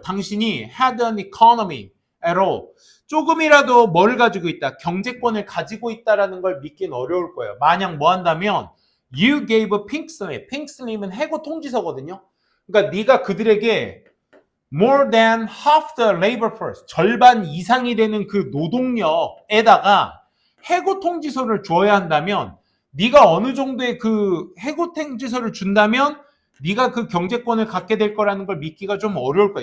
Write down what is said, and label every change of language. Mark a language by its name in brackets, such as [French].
[Korean] 당신이 [English] had an economy at all. [Korean] 조금이라도 뭘 가지고 있다. 경제권을 가지고 있다라는 걸 믿기는 어려울 거예요. 만약 뭐 한다면 [English] You gave a pink slip. [Korean] pink slip은 해고 통지서거든요. 그러니까 네가 그들에게 [English] more than half the labor force, [Korean] 절반 이상이 되는 그 노동력에다가 해고 통지서를 줘야 한다면 네가 어느 정도의 그 해고 통지서를 준다면 네가 그 경제권을 갖게 될 거라는 걸 믿기가 좀 어려울 거야.